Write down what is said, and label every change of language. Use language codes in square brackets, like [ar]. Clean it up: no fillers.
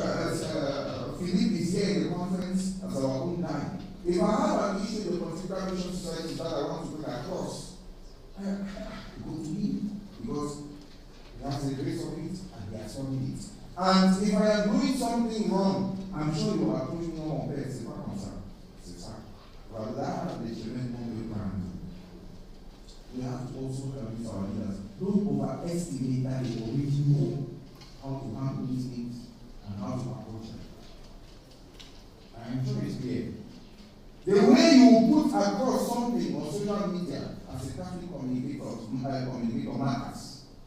[en] Philippe is here in the conference as our own guide. If I have an issue in the Pontifical Mission Society that I want to bring across, I go to him because he has the grace of it and he has done it. And if I am doing something wrong, I'm sure you will approach me on pay. [fr] C'est pas comme ça. C'est ça. Voilà les chemins dont [en] we can. We have to also help our leaders. Don't overestimate that they already know how to handle these things and how to approach them. I am sure it's clear. The way you put across something on social media as a Catholic communicator matters.